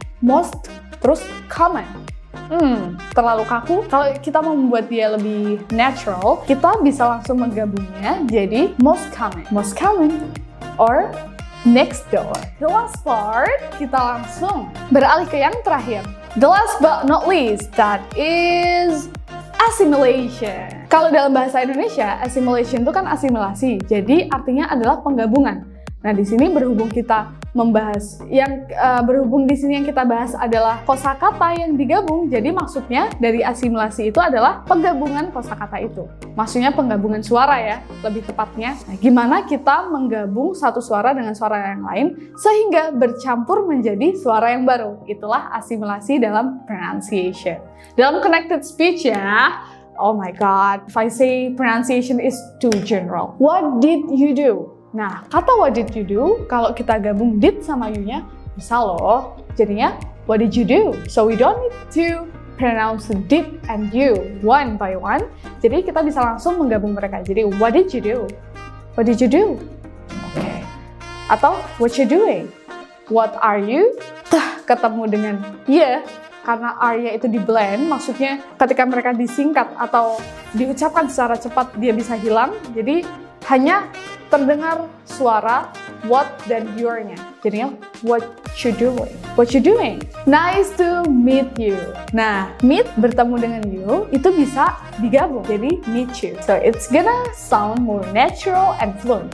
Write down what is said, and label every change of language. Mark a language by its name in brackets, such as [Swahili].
[Indonesian] Most, terus common. Terlalu kaku. Kalau kita mau membuat dia lebih natural, kita bisa langsung menggabungnya jadi most common, or next door. The last part, kita langsung beralih ke yang terakhir. [English] The last but not least, that is assimilation. [Indonesian] Kalau dalam bahasa Indonesia, assimilation itu kan asimilasi, jadi artinya adalah penggabungan. Nah, di sini berhubung kita membahas berhubung di sini yang kita bahas adalah kosakata yang digabung, jadi maksudnya dari asimilasi itu adalah penggabungan kosakata itu. Maksudnya penggabungan suara ya, lebih tepatnya. Nah, gimana kita menggabung satu suara dengan suara yang lain sehingga bercampur menjadi suara yang baru. Itulah asimilasi dalam pronunciation. [English] Dalam connected speech ya, oh my god, if I say pronunciation is too general. [Indonesian] What did you do? Nah, kata what did you do, kalau kita gabung did sama you-nya, bisa loh. [English] Jadinya, what did you do? So we don't need to pronounce did and you one by one. [Indonesian] Jadi kita bisa langsung menggabung mereka. Jadi, what did you do? What did you do? Oke. Atau, what you doing? What are you? Ketemu dengan yeah. Karena R-nya itu di blend, maksudnya ketika mereka disingkat atau diucapkan secara cepat, dia bisa hilang. Jadi, hanya terdengar suara what dan your-nya. Jadinya, what you doing? What you doing? Nice to meet you. Nah, meet bertemu dengan you, itu bisa digabung. Jadi, meet you. [English] So, it's gonna sound more natural and fluent.